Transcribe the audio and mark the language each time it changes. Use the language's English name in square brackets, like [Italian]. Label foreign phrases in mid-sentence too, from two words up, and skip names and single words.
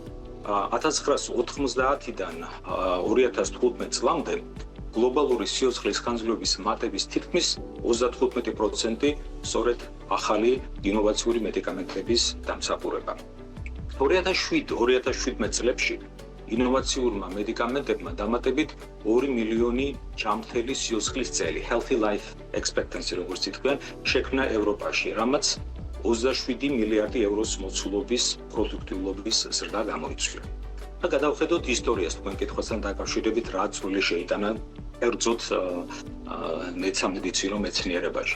[Georgian] 1990-დან 2015 წლამდე გლობალური სიუცხლის განძლობის მატების თითქმის 35% სწორედ ახალი ინოვაციური მედიკამენტების დამსახურება. 2007 წლებში ინოვაციურმა მედიკამენტებმა დამატებით 2 მილიონი ჯანმრთელი სიუცხლის წელი, [English] healthy life expectancy, [Georgian] როგორც ითქვიან, შექმნა ევროპაში, რამაც 27 მილიარდი ევროს მოცულობის პროდუქტიულობის ზრდა გამოიწვია. და გადავხედოთ ისტორიას თქვენ კითხვასთან დაკავშირებით, რა წვლილი შეიტანა კერძოდ სამედიცინო მეცნიერებაში.